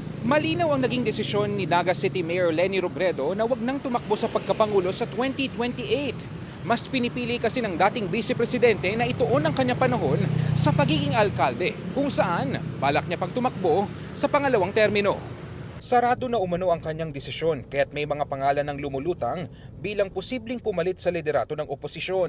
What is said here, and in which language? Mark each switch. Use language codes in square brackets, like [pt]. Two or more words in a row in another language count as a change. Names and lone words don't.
[tl] Malinaw ang naging desisyon ni Naga City Mayor Leni Robredo na wag nang tumakbo sa pagkapangulo sa 2028. Mas pinipili kasi ng dating vice-presidente na ituon ang kanyang panahon sa pagiging alkalde, kung saan balak niya pang tumakbo sa pangalawang termino. Sarado na umano ang kanyang desisyon kaya't may mga pangalan ng lumulutang bilang posibleng pumalit sa liderato ng oposisyon.